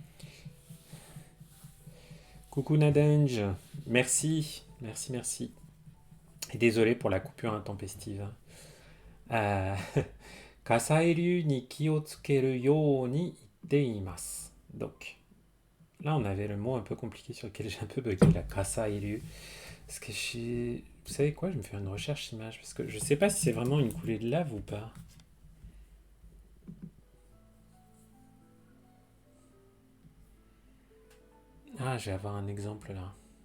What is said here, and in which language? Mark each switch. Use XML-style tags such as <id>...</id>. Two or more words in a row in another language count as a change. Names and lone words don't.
<fr>Coucou Nadenge, merci, merci, merci. Et désolé pour la coupure intempestive.</fr> <ja>火砕流に気をつけるように言っています.</ja> <fr>Donc, là on avait le mot un peu compliqué sur lequel j'ai un peu bugué, la Kasai-ryu. Parce que vous savez quoi, je vais me faire une recherche image, parce que je sais pas si c'est vraiment une coulée de lave ou pas. Ah, je vais avoir un exemple là.</fr>